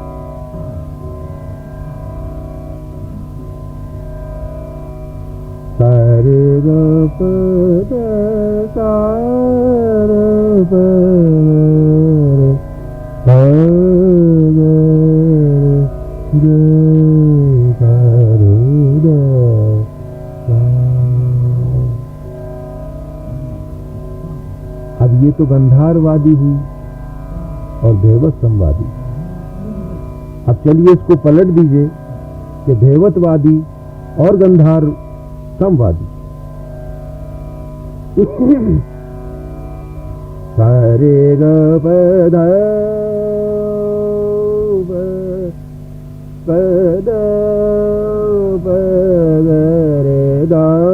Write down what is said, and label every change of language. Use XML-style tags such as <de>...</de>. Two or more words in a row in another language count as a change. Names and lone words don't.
<ur>اب یہ تو گندھار وادی ہوئی اور دھیوت سموادی. اب چلیے اس کو پلٹ دیجئے کہ دھیوت وادی اور گندھار سموادی. سارے گ پد پد رے دا</ur>